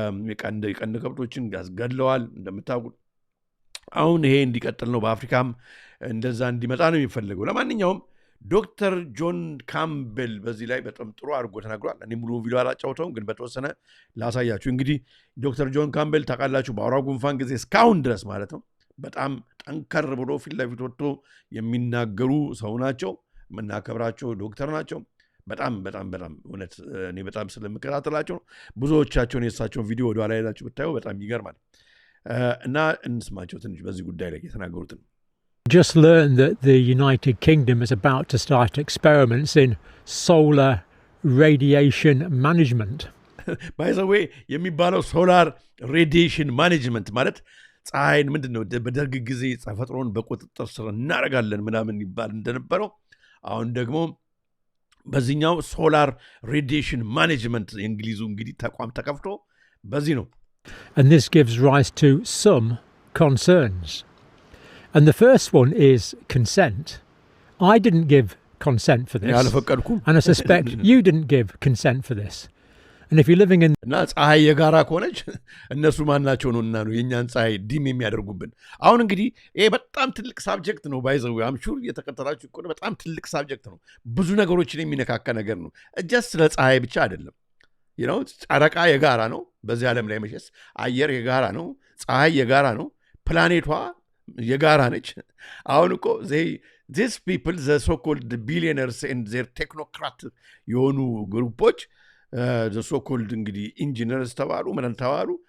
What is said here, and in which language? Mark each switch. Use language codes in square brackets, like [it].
[am] የቀንድ ከብቶችን ገድለዋል እንደምታውቁት። አሁን ይሄ እንዲቀጥል ነው። በአፍሪካም እንደዛ እንዲመጣ ነው የሚፈልገው። ለማንኛውም ዶክተር ጆን ካምቤል በዚህ ላይ በጣም ጥሩ አድርጎ ተናግሯል። እኔ ሙሉ ቪዲዮ አላጫውተውም፣ ግን በተወሰነ ላሳያችሁ። እንግዲህ ዶክተር ጆን ካምቤል ታውቃላችሁ፣ በአውራ ጉንፋን ጊዜ እስካሁን ድረስ ማለት ነው በጣም ጠንከር ብሎ ፊት ለፊት ወጥቶ የሚናገሩ ሰው ናቸው። የምናከብራቸው ዶክተር ናቸው። በጣም በጣም በጣም እውነት እኔ በጣም ስለምከታተላቸው ነው። ብዙዎቻቸውን የእሳቸውን ቪዲዮ ወደኋላ ሄዳችሁ ብታዩ በጣም ይገርማል። እና እንስማቸው ትንሽ በዚህ ጉዳይ ላይ የተናገሩትን። [en] Just learned that the United Kingdom is about to start experiments in solar radiation management. By the way, [am] የሚባለው ሶላር ሬዲዬሽን ማኔጅመንት ማለት ፀሐይን ምንድን ነው በደርግ ጊዜ ተፈጥሮን በቁጥጥር ስር እናደርጋለን ምናምን ይባል እንደነበረው አሁን ደግሞ በዚህኛው ሶላር ሬዲዬሽን ማኔጅመንት የእንግሊዙ እንግዲህ ተቋም ተከፍቶ በዚህ ነው። [en] And this gives rise to some concerns. And the first one is consent. I didn't give consent for this. And I suspect you didn't give consent for this. And if you're living in [am] እና ፀሐይ የጋራ ከሆነች እነሱ ማናቸው ነው እና ነው የኛን ፀሐይ ዲም የሚያደርጉብን። አሁን እንግዲህ ይሄ በጣም ትልቅ ሳብጀክት ነው። ባይዘው አምሹር የተከተላችሁ እኮ በጣም ትልቅ ሳብጀክት ነው። ብዙ ነገሮችን የሚነካካ ነገር ነው። ጀስት ስለ ፀሐይ ብቻ አይደለም። ጨረቃ የጋራ ነው በዚህ ዓለም ላይ መቼስ፣ አየር የጋራ ነው፣ ፀሐይ የጋራ ነው፣ ፕላኔቷ የጋራ ነች። አሁን እኮ [en] these people the so called billionaires and their technocrat [am] የሆኑ ግሩፖች [en] the so called [am] እንግዲህ ኢንጂነርስ ተባሉ ምን ተባሉ